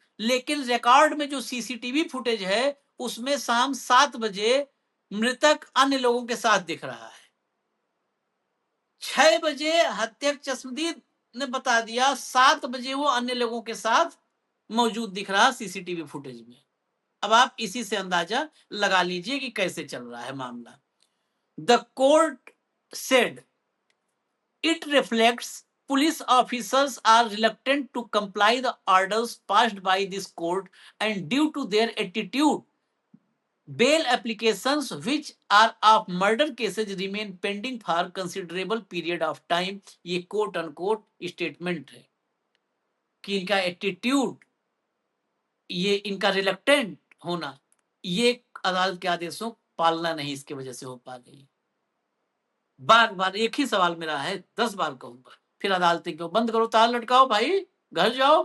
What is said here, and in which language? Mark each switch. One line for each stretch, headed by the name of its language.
Hindi: लेकिन रिकॉर्ड में जो सीसीटीवी फुटेज है उसमें शाम 7 बजे मृतक अन्य लोगों के साथ दिख रहा है। 6 बजे हत्याक चश्मदीद ने बता दिया, 7 बजे वो अन्य लोगों के साथ मौजूद दिख रहा सीसीटीवी फुटेज में। अब आप इसी से अंदाजा लगा लीजिए कि कैसे चल रहा है मामला।
English: The court said it reflects police officers are reluctant to comply the orders passed by this court, and due to their attitude, bail applications which are of murder cases remain pending for considerable period of time।
Hindi: ये quote unquote statement है कि इनका attitude, ये इनका reluctant होना, ये अदालत के आदेशों पालना नहीं इसकी वजह से हो पा रही है। बार बार एक ही सवाल मेरा है, 10 बार कहूंगा, फिर अदालतें क्यों बंद करो, ताला लटकाओ भाई, घर जाओ।